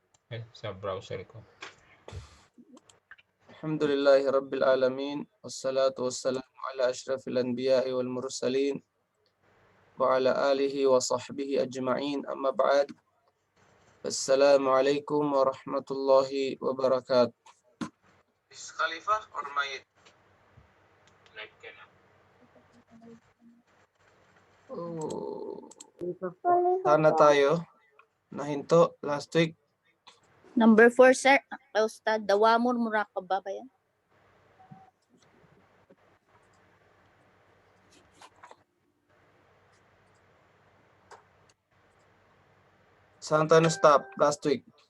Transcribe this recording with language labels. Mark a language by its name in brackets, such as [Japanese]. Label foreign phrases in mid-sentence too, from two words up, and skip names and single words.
[Filipino] sa browser ko. [Arabic] الحمد لله رب العالمين. والصلاة والسلام على أشرف الأنبياء والمرسلين. وعلى آله وصحبه أجمعين. أما بعد. السلام عليكم ورحمة الله وبركاته. [English] Is Khalifah or Mayit? [Filipino] Live ka na. Oh, sana tayo nahinto [English] last week. Number 4, sir. Ustad, dawamon murakaba ba yan? [Filipino] Saan tayo na-stop [English] last week?